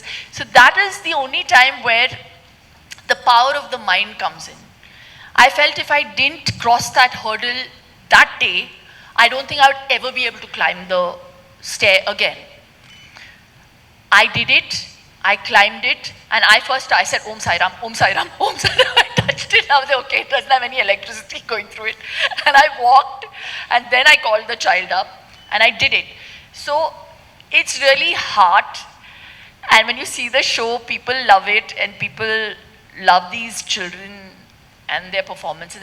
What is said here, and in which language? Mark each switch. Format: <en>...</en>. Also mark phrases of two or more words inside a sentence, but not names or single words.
<en>So that is the only time where the power of the mind comes in. I felt if I didn't cross that hurdle that day, I don't think I would ever be able to climb the stair again. I did it, I climbed it, and I said, Om Sai Ram, Om Sai Ram, Om Sai Ram. I touched it, I was like, okay, it doesn't have any electricity going through it. And I walked, and then I called the child up, and I did it. So it's really hard, and when you see the show, people love it, and people love these children and their performances.</en>